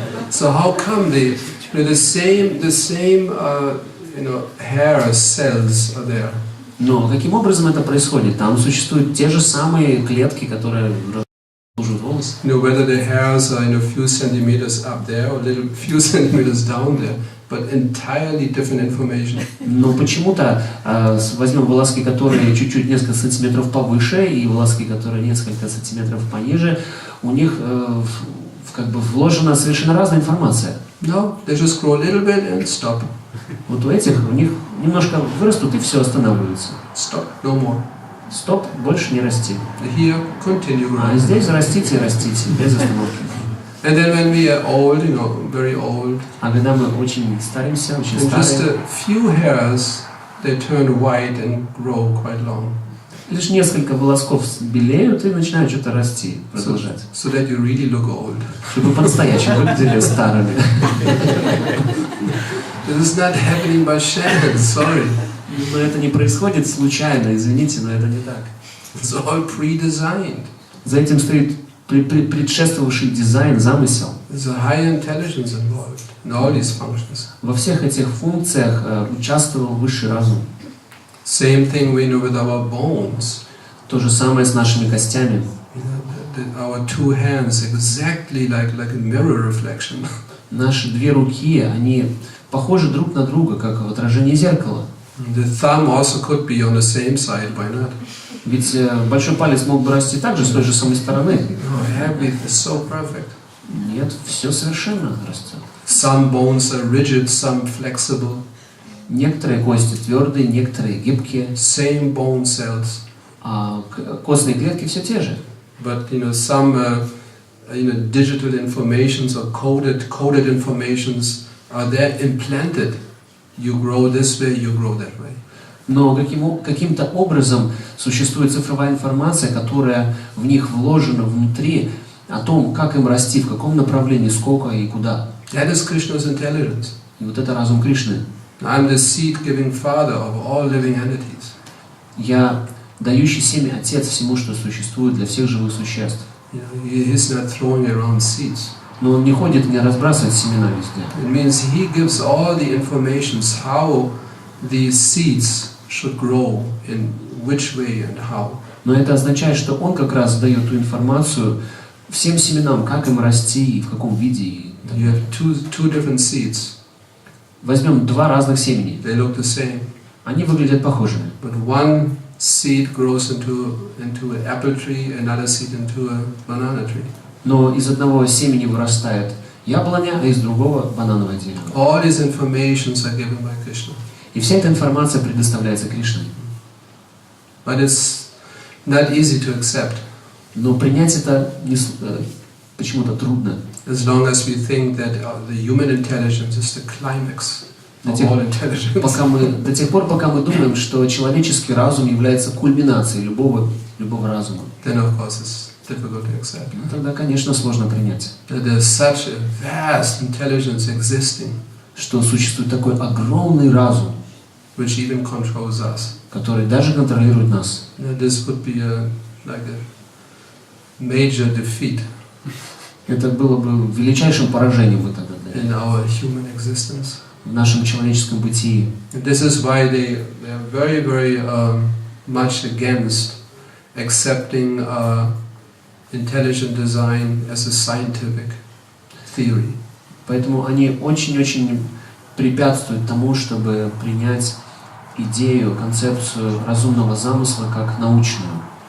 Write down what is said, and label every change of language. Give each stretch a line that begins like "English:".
English: So how come the same hair cells are there?
Russian: Но каким образом это происходит? Там существуют те же самые клетки, которые разложат волосы. космос.
English: Whether the hairs are a few centimeters up there or few centimeters down there, but entirely different information.
Russian: Но почему-то возьмем волоски, которые чуть-чуть несколько сантиметров повыше, и волоски, которые несколько сантиметров пониже, у них как бы вложена совершенно разная информация.
English: No, they just grow a little bit and stop.
Russian: Вот у этих, у них немножко вырастут и все останавливается.
English: Stop, no more.
Russian: Стоп, больше не расти.
English: Here, continue.
Russian: А здесь растите и растите, без остановки.
English: And then when we are old, very old,
Russian: А когда мы очень старимся, очень
English: just
Russian: старые,
English: a few hairs, they turn white and grow quite long.
Russian: лишь несколько волосков белеют и начинают что-то расти, продолжать.
English: So that you really look old.
Russian: Чтобы по-настоящему выглядели старыми.
English: This is not happening by chance, sorry.
Russian: Но это не происходит случайно, извините, но это не так.
English: It's all pre-designed.
Russian: За этим стоит предшествовавший дизайн, замысел.
English: There's a high intelligence involved in all these functions.
Russian: Во всех этих функциях участвовал высший разум.
English: Same thing we know with our bones.
Russian: То же самое с нашими костями.
English: Our two hands exactly like a mirror reflection.
Russian: Наши две руки, они похожи друг на друга, как в отражении зеркала.
English: The thumb also could be on the same side, why not?
Russian: Ведь большой палец мог бы расти также с той же самой стороны.
English: No, habit is so perfect.
Russian: Нет, все совершенно растет.
English: Some bones are rigid, some flexible.
Russian: Некоторые кости твердые, некоторые гибкие.
English: Same bone cells.
Russian: А костные клетки все те же.
English: But some digital informations or coded informations are there implanted. You grow this way, you grow that way.
Russian: Но каким-то образом существует цифровая информация, которая в них вложена внутри, о том, как им расти, в каком направлении, сколько и куда.
English: That is Krishna's intelligence.
Russian: И вот это разум Кришны.
English: I'm the seed-giving father of all living entities.
Russian: Я дающий семя отец всему, что существует для всех живых существ.
English: He's not throwing around seeds.
Russian: Но он не ходит и не разбрасывает семена везде.
English: It means he gives all the informations how these seeds should grow, in which way and how.
Russian: Но это означает, что он как раз дает ту информацию всем семенам, как им расти и в каком виде.
English: You have two different seeds.
Russian: Возьмем два разных семени.
English: They look the same.
Russian: Они выглядят похожими.
English: But one seed grows into an apple tree, another seed into a banana tree.
Russian: Но из одного семени вырастает яблоня, а из другого банановое дерево.
English: All these informations are given by Krishna.
Russian: И вся эта информация предоставляется Кришной.
English: But it's not easy to accept.
Russian: Но принять это почему-то трудно.
English: As long as we think that the human intelligence is the climax of all intelligence.
Russian: До тех пор, пока мы думаем, что человеческий разум является кульминацией любого разума.
English: Then of course it's difficult to accept.
Russian: Ну, тогда, конечно, сложно принять.
English: That there's such a vast intelligence existing,
Russian: что существует такой огромный разум,
English: which even controls us.
Russian: Который даже контролирует нас.
English: This would be like a major defeat.
Russian: Это было бы величайшим поражением в этом
English: in our human existence.
Russian: В нашем человеческом бытии.
English: And this is why they are very, very much against accepting intelligent design as a scientific theory.
Russian: Поэтому они очень-очень препятствуют тому, чтобы принять идею, концепцию разумного замысла как научную.